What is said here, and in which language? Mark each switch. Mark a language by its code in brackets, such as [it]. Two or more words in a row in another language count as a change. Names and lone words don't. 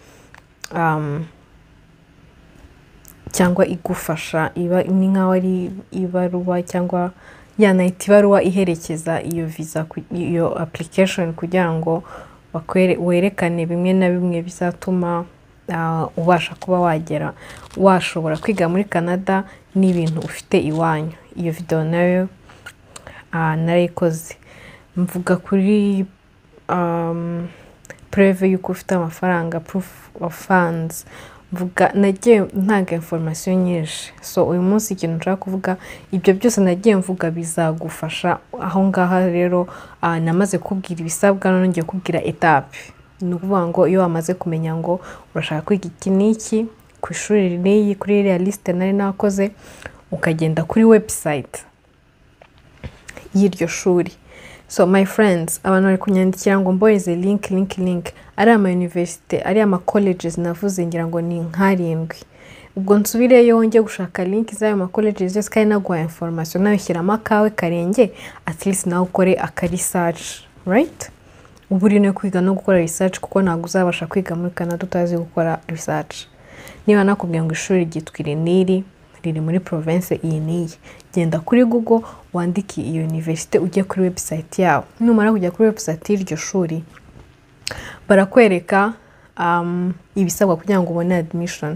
[rw] cyangwa igufasha ni nkaho ari ibaruwa cyangwa yanayita ibaruwa iherekeza iyo visa, iyo application, kugira ngo werekane bimwe na bimwe bizatuma ubasha kuba washobora kwiga muri Canada n'ibintu ufite iwanyu. Iyo video nayo narayikoze mvuga kuri preve yuko ufite amafaranga, [en] proof of funds, [rw] mvuga nagiye ntanga information nyinshi. So uyu munsi ikintu nshaka kuvuga ibyo byose nagiye mvuga bizagufasha aho ngaha. Rero namaze kubwira ibisabwa, none ngiye kubwira etape. Ni ukuvuga ngo iyo wamaze kumenya ngo urashaka kwiga iki n'iki ku ishuri rinini, kuri iriya liste nari nakoze, ukagenda kuri website y'iryo shuri. [en] So my friends, [rw] abantu bari kunyandikira ngo mbohereze link ari ama university, ari ama colleges navuze ngira ngo ni nkarindwi. Ubwo nsubireyo wongeye gushaka link z'ayo ma colleges yose kandi naguha information, nawe shyiramo akawe karenge, [en] at least [rw] nawe ukore aka [en] research, right? [rw] Ubu uri no kwiga no gukora research, kuko ntabwo uzabasha kwiga muri Canada utazi gukora research. Niba nakubwiye ngo ishuri ryitwa Iriniri riri muri province iyi n'iyi, genda kuri Google wandike iyo university, ujye kuri website yabo. Numara kujya kuri website y'iryo shuri barakwereka ibisabwa kugira ngo ubone admission.